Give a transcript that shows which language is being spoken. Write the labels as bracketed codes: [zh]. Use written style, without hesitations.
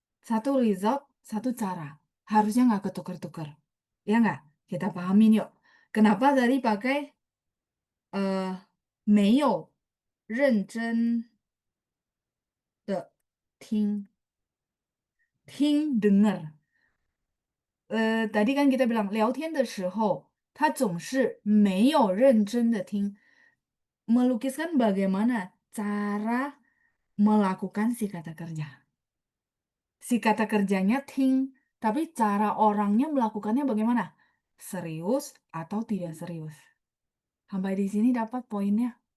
[id] Satu result, satu cara. Harusnya nggak ketukar-tukar. Ya nggak? Kita pahamin yuk. Kenapa tadi pakai [zh] 没有认真的听, [id] 听 dengar. Tadi kan kita bilang [zh] 聊天的时候他总是没有认真的听. [id] Melukiskan bagaimana cara melakukan si kata kerja. Si kata kerjanya ting, tapi cara orangnya melakukannya bagaimana? Serius atau tidak serius? Sampai di sini dapat poinnya.